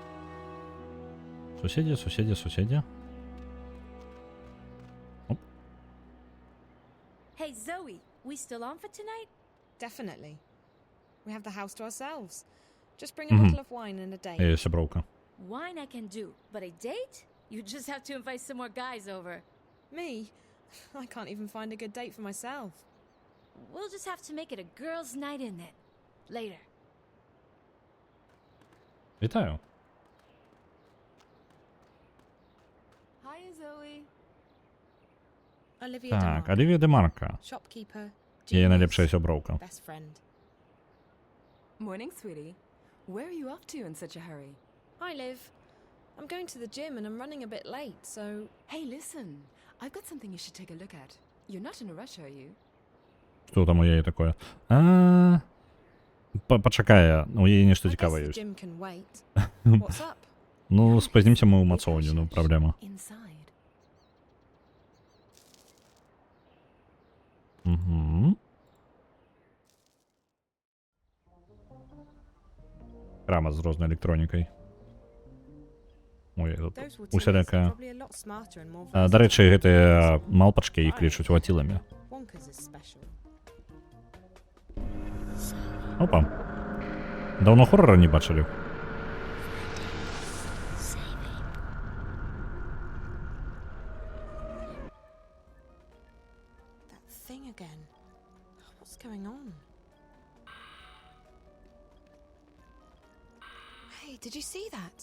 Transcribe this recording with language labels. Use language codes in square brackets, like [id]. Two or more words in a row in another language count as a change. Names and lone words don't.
[be] Суседзі. Оп. [en] Hey, Zoe, we still on for tonight? Definitely. We have the house to ourselves. Just bring a bottle of wine and a date. [be] Сяброўка. [en] Wine I can do, but a date? You just have to invite some more guys over. Me? I can't even find a good date for myself. We'll just have to make it a girls' night in then. Later. [be] Вітаю. [en] Hi, Zoe. Olivia [be] Так, DeMarco. Олівія Демарка. [en] Shopkeeper. [be] Яе [en] genius, [be] найлепшая сяброўка. [en] Best friend. Morning, sweetie. Where are you off to in such a hurry? Hi, Liv. I'm going to the gym and I'm running a bit late, so... Hey, listen. I've got something you should take a look at. You're not in a rush, are you? [be] Што там у яе такое? Пачакае, у яе нешта [en] I guess [be] цікавае [en] the [be] ёсць. [en] gym can wait. What's up? [be] Ну, спазнімся мы ў мацоўню, ну, праблема. [en] Inside. Угу. [be] Крама з рознай электронікай. Ой, тут [en] Those were [be] усялякая. [en] probably a lot smarter and more [be] Да рэчы, гэтыя малпачкі іх лічуць ватіламі. [en] Wonka's is special. Опа. [be] Даўно хоррора не бачылі. [en] That thing again. What's going on? Hey, did you see that?